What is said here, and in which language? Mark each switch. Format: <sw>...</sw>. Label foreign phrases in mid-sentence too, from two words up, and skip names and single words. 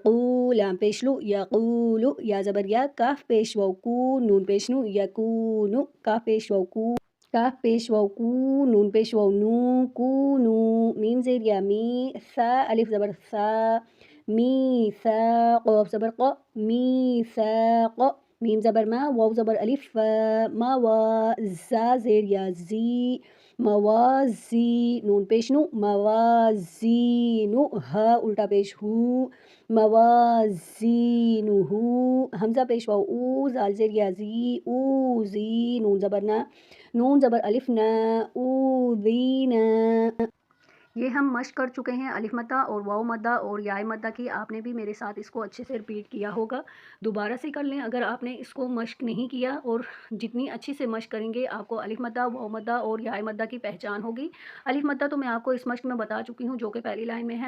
<ur>قو، لام پیش لو، یا قولو، یا زبر یا، کاف پیش واو کو، نون پیش نو، یا کونو، کاف پیش واو کو، کاف پیش واو کو، نون پیش واو نو، کو نو، میم زیر یا می، سا الف زبر سا، می سا، قاف زبر قا، می سا قا، میم زبر ما، واو زبر الف فا، ما وا، زا زیر یا زی،</ur> <ar>موازی،</ar> <ur>نون پیش نو، موازینو، ہا الٹا پیش ہو، موازینو، حمزہ پیش واو او، زال زیر یا زی، او زی، نون زبر نا، نون زبر الف نا،</ur> <ar>او زینا۔</ar> <ur>یہ ہم مشق کر چکے ہیں الف مدہ اور واو مدہ اور یا مدہ کی. آپ نے بھی میرے ساتھ اس کو اچھے سے رپیٹ کیا ہوگا. دوبارہ سے کر لیں اگر آپ نے اس کو مشق نہیں کیا، اور جتنی اچھی سے مشق کریں گے آپ کو الف مدہ، واو مدہ اور یا مدہ کی پہچان ہوگی. الف مدہ تو میں آپ کو اس مشق میں بتا چکی ہوں جو کہ پہلی لائن میں ہے.</ur>